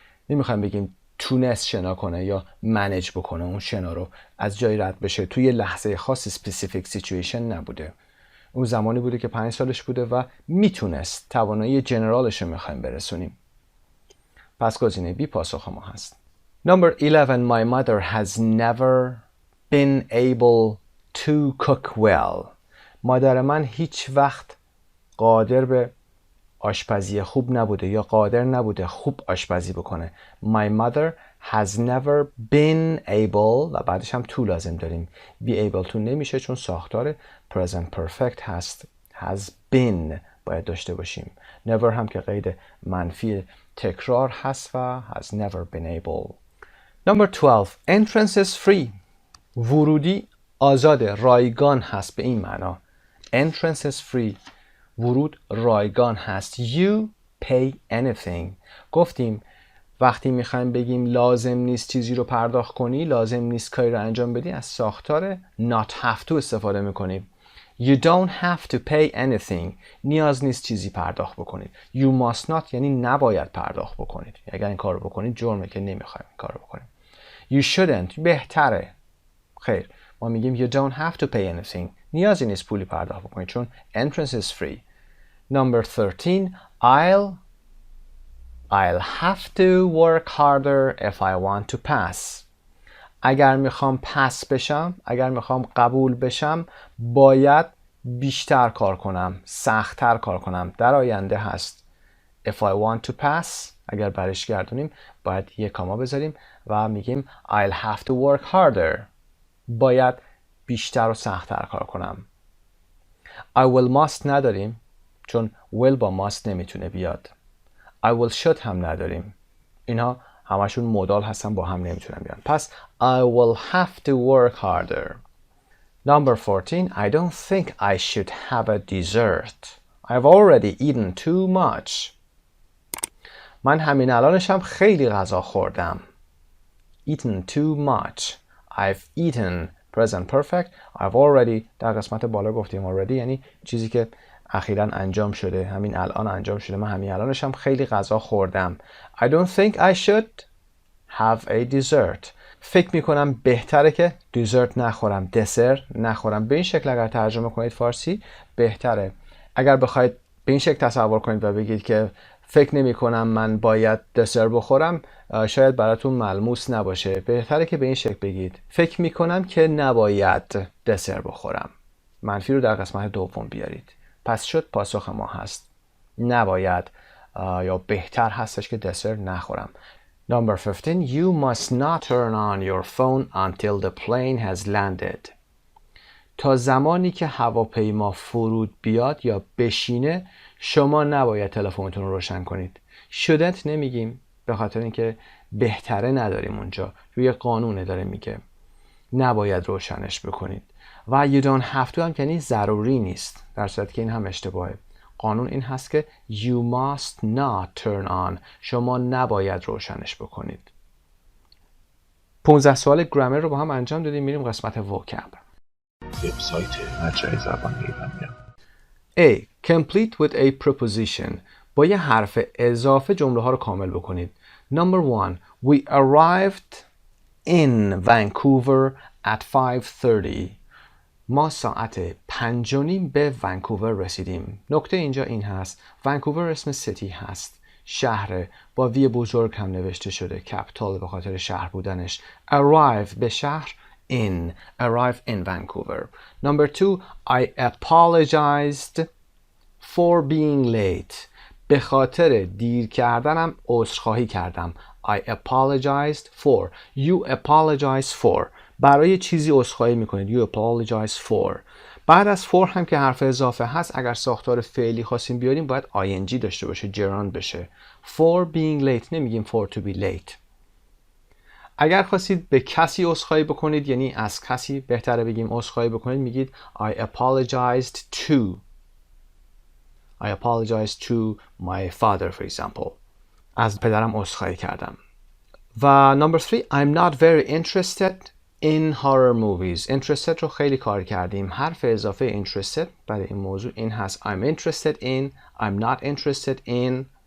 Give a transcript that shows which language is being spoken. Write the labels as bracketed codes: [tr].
[fa] نمیخوایم بگیم تونست شنا کنه یا منیج بکنه اون شنا رو از جای رد بشه. توی لحظه خاص [en] specific situation [fa] نبوده. اون زمانی بوده که 5 سالش بوده و میتونست. توانایی جنرالش رو میخوایم برسونیم. پس گزینه B پاسخ ما هست. [en] Number 11. My mother has never been able to cook well. [fa] مادر من هیچ وقت قادر به آشپزی خوب نبوده یا قادر نبوده خوب آشپزی بکنه. [en] My mother has never been able [fa] و بعدش هم [en] to [fa] لازم داریم. [en] be able to [fa] نمیشه چون ساختار present perfect هست. has been باید داشته باشیم. never هم که قید منفی تکرار هست و [en] has never been able. Number 12. Entrance is free. [fa] ورودی آزاده، رایگان هست به این معنا. [en] Entrance is free. [fa] ورود رایگان هست. [en] You pay anything. [fa] گفتیم وقتی میخوایم بگیم لازم نیست چیزی رو پرداخت کنی، لازم نیست کاری رو انجام بدی، از ساختار not have to استفاده میکنیم. [en] You don't have to pay anything. [fa] نیاز نیست چیزی پرداخت بکنید. [en] You must not [fa] یعنی نباید پرداخت بکنید. اگر این کار رو بکنید جرمه که نمیخوایم این کار رو بکنیم. [en] You shouldn't [fa] بهتره. خیر ما میگیم [en] you don't have to pay anything. [fa] نیازی نیست پولی پرداخت بکنید چون [en] entrance is free. Number 13. I'll have to work harder if I want to pass. [fa] اگر میخوام پس بشم، اگر میخوام قبول بشم، باید بیشتر کار کنم، سخت‌تر کار کنم. در آینده هست. [en] If I want to pass [fa] اگر برش گردونیم باید یک کاما بذاریم و میگیم [en] I'll have to work harder. [fa] باید بیشتر و سخت‌تر کار کنم. [en] I will must [fa] نداریم چون will با must نمیتونه بیاد. [en] I will should [fa] هم نداریم. اینها همشون مودال هستن با هم نمیتونن بیان. [en] پس I will have to work harder. Number 14. I don't think I should have a dessert. I've already eaten too much. [fa] من همین الانشم خیلی غذا خوردم. [en] Eaten too much. I've eaten present perfect. I've already [fa] در قسمت بالا گفتیم already یعنی چیزی که اخیراً انجام شده، همین الان انجام شده. من همین الانشم خیلی غذا خوردم. [en] I don't think I should have a dessert. [fa] فکر میکنم بهتره که dessert نخورم، دسر نخورم. به این شکل اگر ترجمه کنید فارسی بهتره. اگر بخواید به این شکل تصور کنید و بگید که فکر نمی کنم من باید دسر بخورم، شاید براتون ملموس نباشه. بهتره که به این شکل بگید فکر می کنم که نباید دسر بخورم. منفی رو در قسمت دوم بیارید. پس شد پاسخ ما هست نباید یا بهتر هستش که دسر نخورم. [en] Number 15. You must not turn on your phone until the plane has landed. [fa] تا زمانی که هواپیما فرود بیاد یا بشینه شما نباید تلفنتون رو روشن کنید. shouldn't نمیگیم به خاطر اینکه بهتره نداریم اونجا. روی قانونه داره میگه نباید روشنش بکنید. و [en] you don't have to [fa] هم یعنی ضروری نیست. در صورتی که این هم اشتباهه. قانون این هست که [en] you must not turn on. [fa] شما نباید روشنش بکنید. 15 سوال گرامر رو با هم انجام دادیم. میریم قسمت وکب. وبسایت مجموعه زبان ایرانی. [en] A. Complete with a preposition. [fa] با یه حرف اضافه جمله ها رو کامل بکنید. [en] Number 1. We arrived in Vancouver at 5:30. [fa] ما ساعت 5:30 به ونکوور رسیدیم. نکته اینجا این هست. ونکوور اسم سیتی هست. شهر با وی بزرگ هم نوشته شده. کپیتال به خاطر شهر بودنش. Arrive به شهر. [en] In. Arrive in Vancouver. Number 2. I apologized for being late. [fa] به خاطر دیر کردنم عذرخواهی کردم. [en] I apologized for. You apologize for. [fa] برای چیزی عذرخواهی میکنید. [en] You apologize for. [fa] بعد از for هم که حرف اضافه هست اگر ساختار فعلی خواستیم بیاریم باید ing داشته باشه. gerund بشه. [en] For being late نمیگیم for to be late. [fa] اگر خواستید به کسی عذرخواهی بکنید یعنی از کسی بهتره بگیم عذرخواهی بکنید میگید [en] I apologized to. I apologize to my father for example. [fa] از پدرم عذرخواهی کردم. [en] و number 3. I'm not very interested in horror movies. [fa] interested رو خیلی کار کردیم. حرف اضافه interested برای این موضوع این هست. [en] I'm interested in, I'm not interested in.